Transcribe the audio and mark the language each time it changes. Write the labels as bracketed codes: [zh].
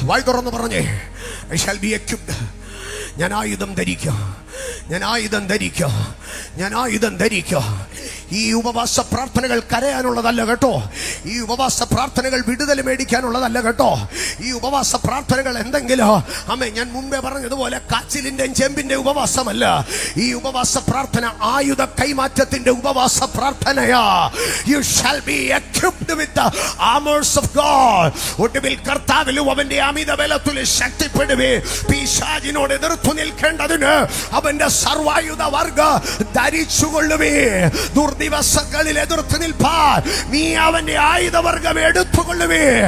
[ml] വായ് തുറന്ന് പറഞ്ഞേ, [en] I shall be equipped. [ml] ഞാൻ ആയുധം ധരിക്കും, ഞാൻ ആയുധം ധരിക്കും, ഞാൻ ആയുധം ധരിക്കും. ഈ ഉപവാസ പ്രാർത്ഥനകൾ കരയാനുള്ളതല്ല കേട്ടോ. ഈ ഉപവാസ പ്രാർത്ഥനകൾ വിടുതൽ മേടിക്കാനുള്ളതല്ല കേട്ടോ. ഈ ഉപവാസ പ്രാർത്ഥനകൾ എന്തെങ്കിലും ഞാൻ മുമ്പേ പറഞ്ഞതുപോലെ കാച്ചിലിന്റെയും ചെമ്പിന്റെ ഉപവാസമല്ല. ഈ ഉപവാസ പ്രാർത്ഥന ആയുധ കൈമാറ്റത്തിന്റെ ഉപവാസ പ്രാർത്ഥനയാ. [en] You shall be equipped with the armors of God. [ml] ഒടുവിൽ കർത്താവിലും അവന്റെ അമിത ബലത്തിൽ ശക്തിപ്പെടുവേ. പിശാചിനോട് എതിർത്തു നിൽക്കേണ്ടതിന് അവന്റെ സർവായുധ വർഗ ധരിച്ചുകൊള്ളുവേ. ദുർദിവസങ്ങളിൽ എതിർത്ത് നിൽപ്പാൻ നീ അവന്റെ ആയുധവർഗം എടുത്തുകൊള്ളുവേ.